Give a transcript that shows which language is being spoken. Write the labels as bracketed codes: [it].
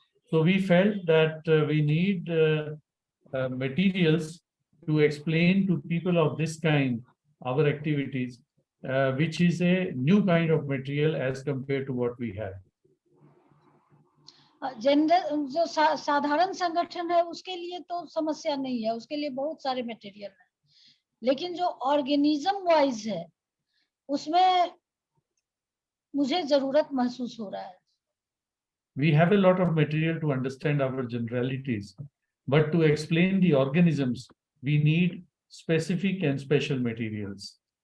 [en] So we felt that we need materials to explain to people of this kind our activities which is a new kind of material as compared to what we have. [hi] General जो साधारण संगठन है उसके लिए तो समस्या नहीं है, उसके लिए बहुत सारे मटेरियल है, लेकिन जो ऑर्गेनिज्म वाइज है उसमें मुझे जरूरत महसूस हो रहा है. [en] We have a lot of material to understand our generalities, but to explain the organisms, we need specific and special materials.